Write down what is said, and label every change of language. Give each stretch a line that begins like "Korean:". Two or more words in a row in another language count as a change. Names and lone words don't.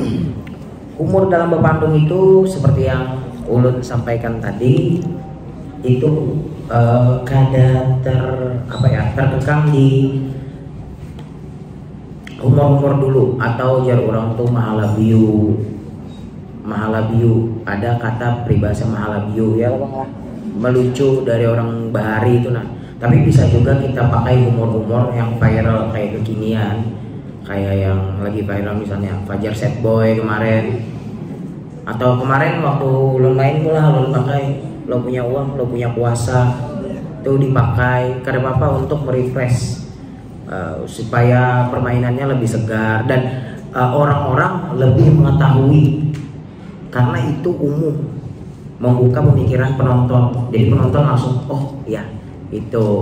Indonesian: Humor dalam bepandung itu seperti yang Ulun sampaikan tadi, itu kada terkekang di humor-humor dulu atau jar orang tuh mahalabiu. Ada kata peribahasa mahalabiu ya bang lah, melucu dari orang bahari itu nah. Tapi bisa juga kita pakai humor-humor yang viral kayak kekinian, kayak yang lagi viral misalnya Fajar Set Boy kemarin, atau kemarin waktu ulun main pula ulun pakai lo punya uang, lo punya kuasa, itu dipakai karena apa untuk merefresh supaya permainannya lebih segar dan orang-orang lebih mengetahui karena itu umum membuka pemikiran penonton, jadi penonton langsung oh ya itu.